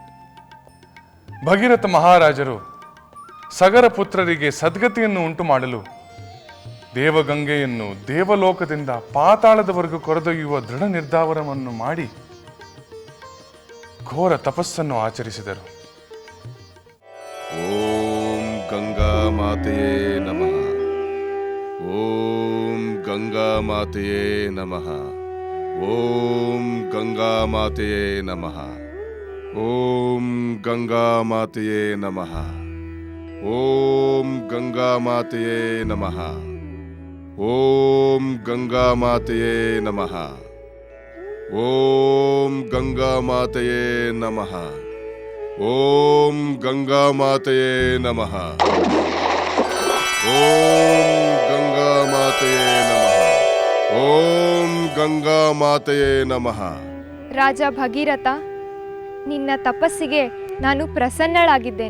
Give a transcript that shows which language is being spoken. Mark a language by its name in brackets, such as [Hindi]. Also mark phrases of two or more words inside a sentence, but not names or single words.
[Kannada] ಭಗೀರಥ ಮಹಾರಾಜರು ಸಗರ ಪುತ್ರರಿಗೆ ಸದ್ಗತಿಯನ್ನು ಉಂಟು ಮಾಡಲು ದೇವಗಂಗೆಯನ್ನು ದೇವಲೋಕದಿಂದ ಪಾತಾಳದವರೆಗೂ ಕೊರೆದೊಯ್ಯುವ ದೃಢ ನಿರ್ಧಾರವನ್ನು ಮಾಡಿ ಘೋರ ತಪಸ್ಸನ್ನು ಆಚರಿಸಿದರು. [Sanskrit] ಓಂ ಗಂಗಾ ಮಾತೆಯೇ ನಮಃ. ಓಂ ಗಂಗಾ ಮಾತೆಯೇ ನಮಃ. ಓಂ ಗಂಗಾ ಮಾತೆಯೇ ನಮಃ. ಓಂ ಗಂಗಾ ಮಾತೆಯೇ ನಮಃ. ಓಂ ಗಂಗಾ ಮಾತೆಯೇ ನಮಃ. ಓಂ ಗಂಗಾ ಮಾತೆಯೇ ನಮಃ. ಓಂ ಗಂಗಾ ಮಾತೆಯೇ ನಮಃ. ಓಂ ಗಂಗಾ ಮಾತೆಯೇ ನಮಃ. ಓಂ ಗಂಗಾ ಮಾತೆಯೇ ನಮಃ. ಓಂ ಗಂಗಾ ಮಾತೆಯೇ ನಮಃ. [Kannada] ರಾಜ ಭಗೀರಥ, ನಿನ್ನ ತಪಸ್ಸಿಗೆ ನಾನು ಪ್ರಸನ್ನಳಾಗಿದ್ದೇನೆ.